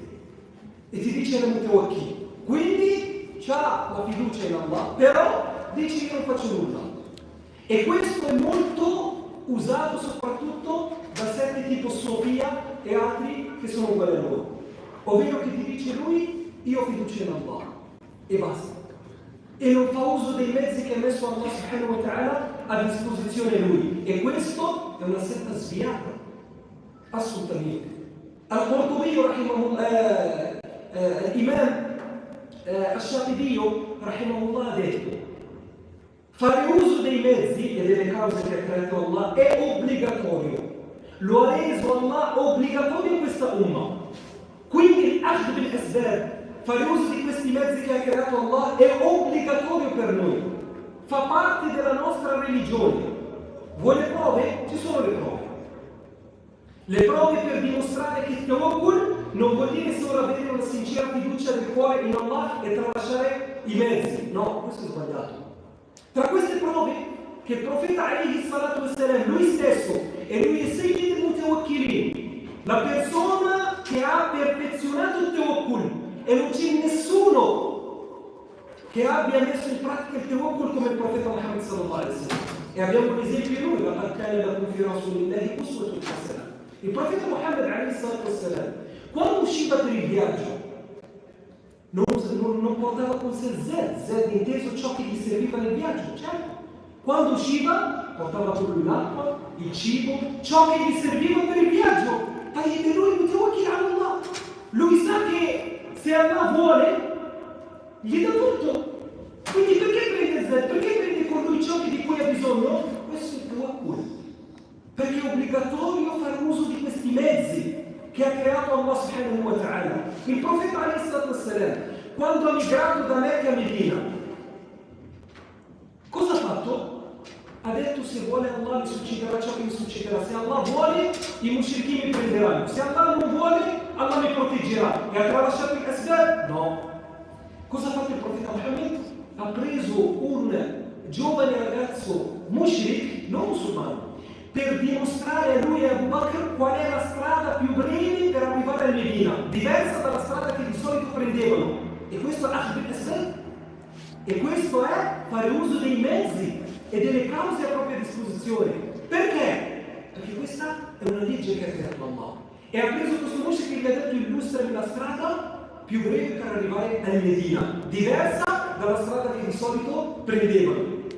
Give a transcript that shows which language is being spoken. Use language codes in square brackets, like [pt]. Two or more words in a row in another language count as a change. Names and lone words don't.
[it] E ti dice la mutawakkil, quindi c'ha la fiducia in Allah, però dice che non faccio nulla. E questo è molto usato soprattutto da sette tipo Sofia e altri che sono uguali a loro. Ovvero che ti dice lui, io ho fiducia in Allah e basta. E non fa uso dei mezzi che ha messo Allah [ar] سبحانه وتعالى [it] a disposizione lui. E questo è una setta sviata. Assolutamente. Al-Qurtubi l'imam al-Shatibi rahimahullah ha detto: fare uso dei mezzi e delle cause che ha creato Allah è obbligatorio. Lo ha reso Allah obbligatorio in questa umma. Quindi l' [ar] أخذ بالأسباب, [it] fare uso di questi mezzi che ha creato Allah, è obbligatorio per noi. Fa parte della nostra religione. Vuoi le prove? Ci sono le prove. Le prove per dimostrare che il tawakkul non vuol dire solo avere una sincera fiducia del cuore in Allah e tralasciare i mezzi. No, questo è sbagliato. Tra queste prove, che il profeta [ar] عليه الصلاة والسلام, [it] lui stesso, e lui è [ar] سيد المتوكلين, [it] la persona che ha perfezionato il tawakkul, e non c'è nessuno che abbia messo in pratica il tawakkul come il profeta Muhammad [ar] صلى الله عليه وسلم. [it] E abbiamo un esempio lui, [ar] لقد كان لكم في رسول الله أسوة حسنة. [it] Il profeta Muhammad [ar] عليه الصلاة والسلام, [it] quando usciva per il viaggio, non portava con sé zed inteso ciò che gli serviva nel viaggio, certo. Quando usciva portava con lui l'acqua, il cibo, ciò che gli serviva per il viaggio. E lui [ar] متوكل على الله. [it] Lui sa che se Allah vuole, gli dà tutto. Quindi perché prende zed? Perché prende con lui ciò di cui ha bisogno? Questo è il tawakkul. Perché è obbligatorio fare uso di questi mezzi che ha creato Allah [ar] سبحانه وتعالى. [it] Il profeta [ar] عليه الصلاة والسلام, [it] quando ha migrato da Mecca a Medina, cosa ha fatto? Ha detto: se vuole Allah mi succederà ciò che mi succederà, se Allah vuole i mushriki mi prenderanno, se Allah non vuole Allah mi proteggerà. E ha tralasciato il asbab? No. Cosa ha fatto il profeta Muhammad? Ha preso un giovane ragazzo mushrik, non musulmano, per dimostrare a lui e a Abu Bakr qual è la strada più breve per arrivare a Medina, diversa dalla strada che di solito prendevano. E questo è l' [ar] أخذ بالأسباب. [it] E questo è fare uso dei mezzi e delle cause a propria disposizione. Perché? Perché questa è una legge che ha creato Allah. E ha preso questo mushrik e gli ha detto: illustrami la strada più breve per arrivare a Medina, diversa dalla strada che di solito prendevano.